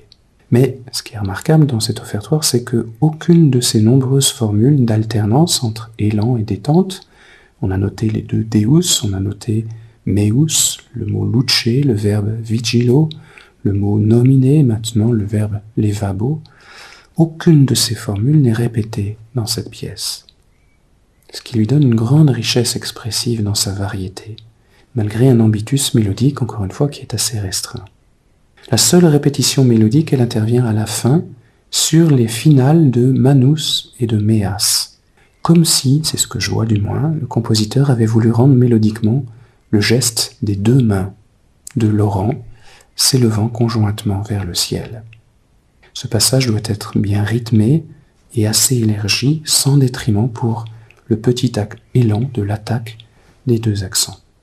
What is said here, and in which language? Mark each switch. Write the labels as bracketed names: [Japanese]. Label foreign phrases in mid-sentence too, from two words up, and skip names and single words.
[French] Mais ce qui est remarquable dans cet offertoire, c'est que aucune de ces nombreuses formules d'alternance entre élan et détente, on a noté les deux deus, on a noté meus, le mot luce, le verbe vigilo, le mot nomine, maintenant le verbe levabo, aucune de ces formules n'est répétée dans cette pièce, ce qui lui donne une grande richesse expressive dans sa variété, malgré un ambitus mélodique, encore une fois, qui est assez restreint. La seule répétition mélodique, elle intervient à la fin, sur les finales de manus et de meas, comme si, c'est ce que je vois du moins, le compositeur avait voulu rendre mélodiquement le geste des deux mains de Laurent, s'élevant conjointement vers le ciel. Ce passage doit être bien rythmé et assez élargi, sans détriment pour le petit élan de l'attaque des deux accents.